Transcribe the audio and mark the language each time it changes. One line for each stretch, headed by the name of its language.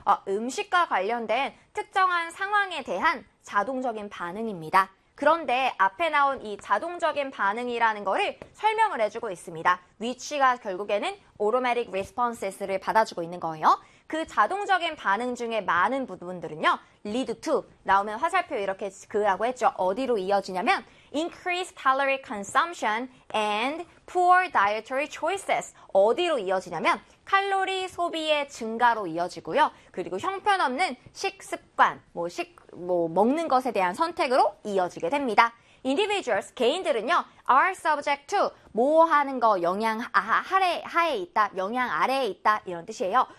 Korean: 음식과 관련된 특정한 상황에 대한 자동적인 반응입니다. 그런데 앞에 나온 이 자동적인 반응이라는 거를 설명을 해주고 있습니다. which가 결국에는 automatic responses를 받아주고 있는 거예요. 그 자동적인 반응 중에 많은 부분들은요, lead to 나오면 화살표 이렇게 그라고 했죠. 어디로 이어지냐면
English: increased caloric consumption and poor dietary choices.
Korean: 어디로 이어지냐면 칼로리 소비의 증가로 이어지고요. 그리고 형편없는 식습관, 뭐 먹는 것에 대한 선택으로 이어지게 됩니다. Individuals, 개인들은요,
English: are subject to,
Korean: 뭐 하는 거, 영향 하에 있다, 영향 아래에 있다, 이런 뜻이에요.